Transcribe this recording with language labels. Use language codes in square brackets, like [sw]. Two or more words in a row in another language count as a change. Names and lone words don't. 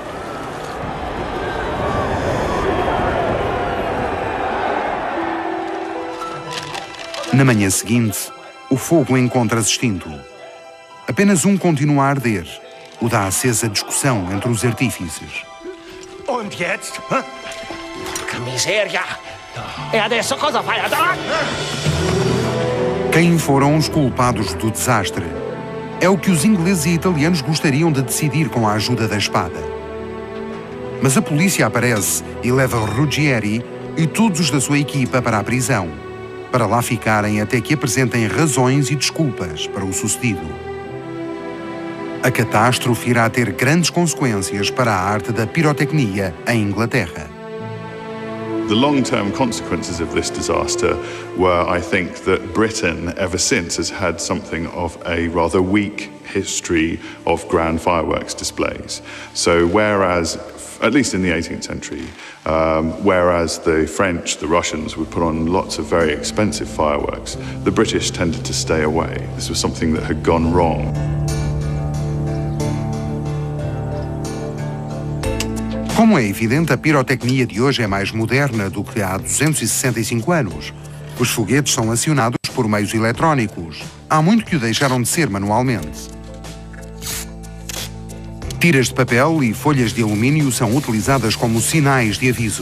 [pt] Na manhã seguinte, o fogo encontra-se extinto. Apenas um continua a arder, o da acesa discussão entre os artífices. [de] Und jetzt? [it] Miseria! E adesso cosa fai? [pt] Quem foram os culpados do desastre? É o que os ingleses e italianos gostariam de decidir com a ajuda da espada. Mas a polícia aparece e leva Ruggieri e todos os da sua equipa para a prisão, para lá ficarem até que apresentem razões e desculpas para o sucedido. A catástrofe irá ter grandes consequências para a arte da pirotecnia em Inglaterra. [en] The long-term consequences of this disaster were, I think, that Britain ever since has had something of a rather weak history of grand fireworks displays. So whereas, at least in the 18th century, whereas the French, the Russians would put on lots of very expensive fireworks, the British tended to stay away. This was something that had gone wrong. [pt] Como é evidente, a pirotecnia de hoje é mais moderna do que há 265 anos. Os foguetes são acionados por meios eletrónicos. Há muito que o deixaram de ser manualmente. Tiras de papel e folhas de alumínio são utilizadas como sinais de aviso.